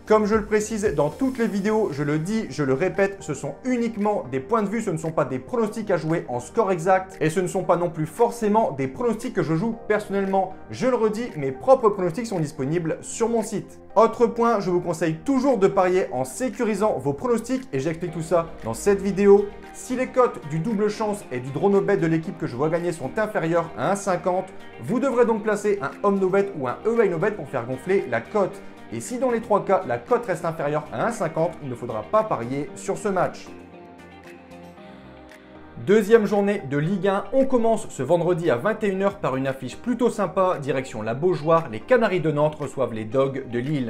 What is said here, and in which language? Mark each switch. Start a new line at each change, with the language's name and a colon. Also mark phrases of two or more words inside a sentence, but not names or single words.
French: Comme je le précise dans toutes les vidéos, je le dis, je le répète, ce sont uniquement des points de vue, ce ne sont pas des pronostics à jouer en score exact et ce ne sont pas non plus forcément des pronostics que je joue personnellement. Je le redis, mes propres pronostics sont disponibles sur mon site. Autre point, je vous conseille toujours de parier en sécurisant vos pronostics et j'explique tout ça dans cette vidéo. Si les cotes du double chance et du
English: draw no bet
French: de l'équipe que je vois gagner sont inférieures à 1,50, vous devrez donc placer un
English: home no bet
French: ou un
English: away no bet
French: pour faire gonfler la cote. Et si dans les trois cas, la cote reste inférieure à 1,50, il ne faudra pas parier sur ce match. Deuxième journée de Ligue 1, on commence ce vendredi à 21 h par une affiche plutôt sympa, direction la Beaujoire, les Canaries de Nantes reçoivent les Dogs de Lille.